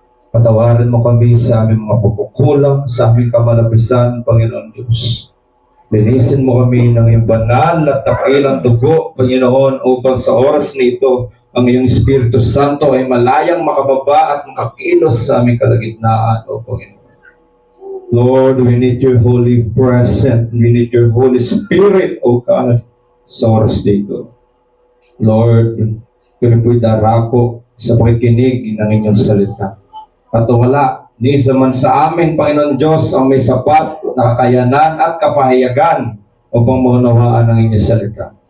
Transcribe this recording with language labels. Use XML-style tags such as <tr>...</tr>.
<tl>Patawarin mo kami sa aming mga pagkukulang, sa aming kamalabisan, Panginoon Diyos. Linisin mo kami ng iyong banal at dakilang dugo, Panginoon, upang sa oras nito, ang iyong Espiritu Santo ay malayang makababa at makakilos sa aming kalagitnaan, O Panginoon.</tl> <en>Lord, we need your holy presence. We need your Holy Spirit, O God,</en> <tl>sa oras dito. Lord, kami po'y darako sa pakikinig ng inyong salita. At wala, ni isa man sa amin, Panginoon Diyos, ang may sapat na kakayanan at kapahayagan upang maunawaan ang inyong salita.</tl>